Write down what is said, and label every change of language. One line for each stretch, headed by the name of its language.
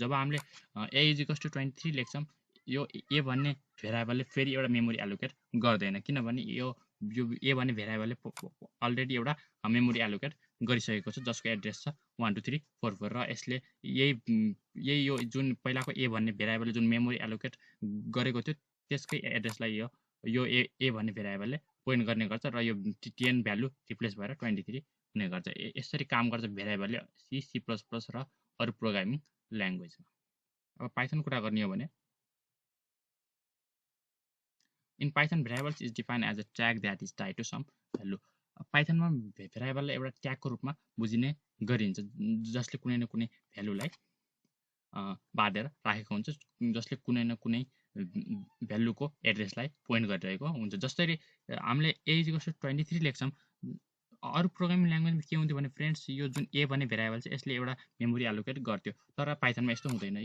Nepali: जब हामीले a equals to 23 लेख्छौँ यो ए भन्ने भेरिएबलले फेरि एउटा मेमोरी एलोकेट गर्दैन किनभने यो ए भन्ने भेरिएबलले अलरेडी एउटा मेमोरी एलोकेट गरिसकेको छ जसको एड्रेस छ 1 2 3 4 4 र यसले यही यो जुन पहिलाको ए भन्ने भेरिएबलले जुन मेमोरी एलोकेट गरेको थियो त्यसकै एड्रेसलाई यो ए भन्ने भेरिएबलले पोइन्ट गर्ने गर्छ र यो 10 भ्यालु रिप्लेस भएर 23 हुने गर्छ। यसरी काम गर्छ भेरिएबलले सी प्लस प्लस र अरु प्रोग्रामिङ ल्याङ्ग्वेजमा। अब पाइथन कुरा गर्ने हो भने
English: in Python, variables is defined as a tag that is tied to some value.
Nepali: पाइथनमा भेरिएबललाई एउटा ट्यागको रूपमा बुझिने गरिन्छ जसले कुनै न कुनै भ्यालुलाई बाँधेर राखेको हुन्छ जसले कुनै न कुनै भ्यालुको एड्रेसलाई पोइन्ट गरिरहेको हुन्छ। जसरी हामीले a इक्वल्स टु 23 लेख्छौँ अरु प्रोग्रामिङ ल्याङ्ग्वेजमा के हुन्थ्यो भने फ्रेन्ड्स यो जुन ए भन्ने भेरिएबल छ यसले एउटा मेमोरी एलोकेट गर्थ्यो तर पाइथनमा यस्तो हुँदैन।